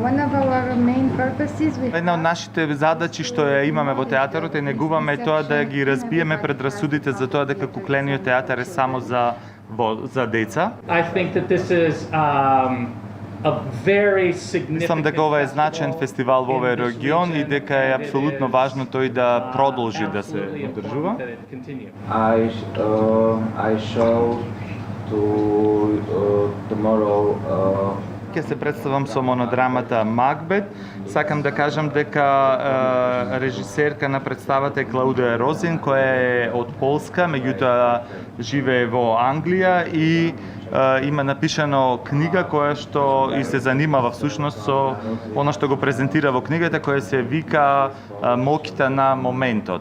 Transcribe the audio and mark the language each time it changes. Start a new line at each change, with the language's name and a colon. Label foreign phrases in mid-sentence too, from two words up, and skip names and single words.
Macedonian: Една од нашите задачи што ја имаме во театарот е негуваме тоа да ги разбиеме предрасудите за тоа дека куклениот театар е само за деца. Мислам дека ова е значаен фестивал во овој регион и дека е апсолутно важно тој да продолжи да се одржува.
English: I show tomorrow
Macedonian: Ќе се представам со монодрамата Макбет. Сакам да кажам дека режисерка на представата е Клаудија Розин, која е од Полска, меѓутоа живее во Англија и има напишано книга која што и се занимава всушност со она што го презентира во книгата, која се вика Моќта на моментот.